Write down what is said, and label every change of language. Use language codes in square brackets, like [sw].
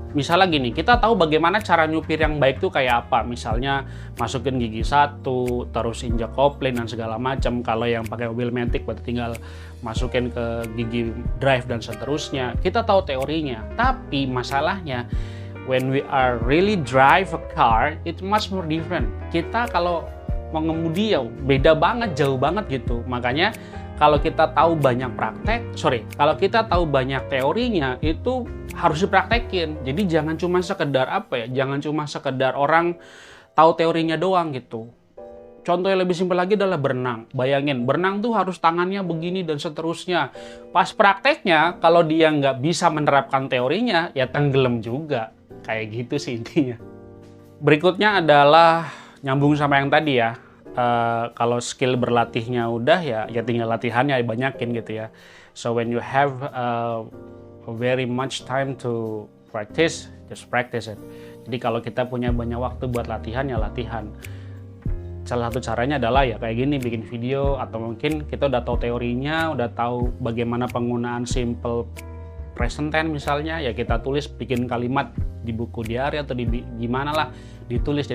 [id] Misalnya gini, kita tahu bagaimana cara nyupir yang baik tuh kayak apa. Misalnya masukin gigi satu, terus injak kopling dan segala macam. Kalau yang pakai mobil matic berarti tinggal masukin ke gigi drive dan seterusnya. Kita tahu teorinya. Tapi masalahnya [en] when we are really drive a car, it's much more different. [id] Kita kalau mengemudi ya beda banget, jauh banget gitu. Makanya kalau kita tahu banyak kalau kita tahu banyak teorinya itu harus dipraktekin. Jadi jangan cuma sekedar jangan cuma sekedar orang tahu teorinya doang gitu. Contoh yang lebih simpel lagi adalah berenang. Bayangin, berenang tuh harus tangannya begini dan seterusnya. Pas prakteknya, kalau dia nggak bisa menerapkan teorinya, ya tenggelam juga. Kayak gitu sih intinya. Berikutnya adalah nyambung sama yang tadi ya. Kalau skill berlatihnya udah ya tinggal latihannya banyakin gitu ya. [en] So when you have very much time to practice, just practice it. [id] Jadi kalau kita punya banyak waktu buat latihan ya latihan. Salah satu caranya adalah ya kayak gini, bikin video atau mungkin kita udah tahu teorinya, udah tahu bagaimana penggunaan simple present tense misalnya, ya kita tulis, bikin kalimat di buku diary atau di gimana lah ditulis.